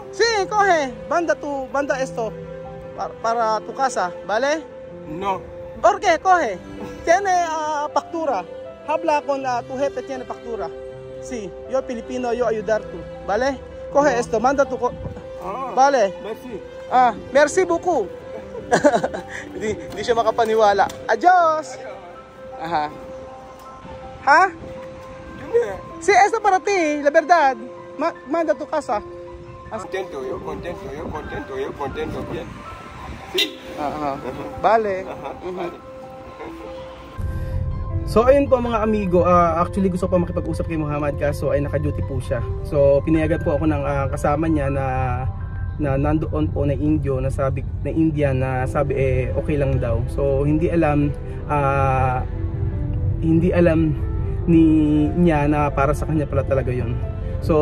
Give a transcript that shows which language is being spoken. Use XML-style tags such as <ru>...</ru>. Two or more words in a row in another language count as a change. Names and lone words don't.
<es>Sí, coge. Banda esto. Para tu casa, ¿vale? No. ¿Por qué? Coge. Tiene factura. Habla con tu jefe, tiene factura. Sí, yo Filipino, yo ayudar tú, ¿vale? Coge esto, manda tu... Vale.</es> <fr>Merci. Merci beaucoup.</fr> <tl>Hindi siya makapaniwala.</tl> <es>Adios. Ajá. ¿Ha? Sí, esto para ti, la verdad. Manda tu casa. Contento, yo contento, bien. Sí. Vale. Vale.</es> <tl>So ayun po mga amigo, actually gusto ko pa makipag-usap kay Muhammad kaso ay naka-duty po siya. So pinayagan po ako ng kasama niya na nandoon po na Indio na Indian na sabi okay lang daw. So hindi alam niya na para sa kanya pala talaga 'yon.</tl>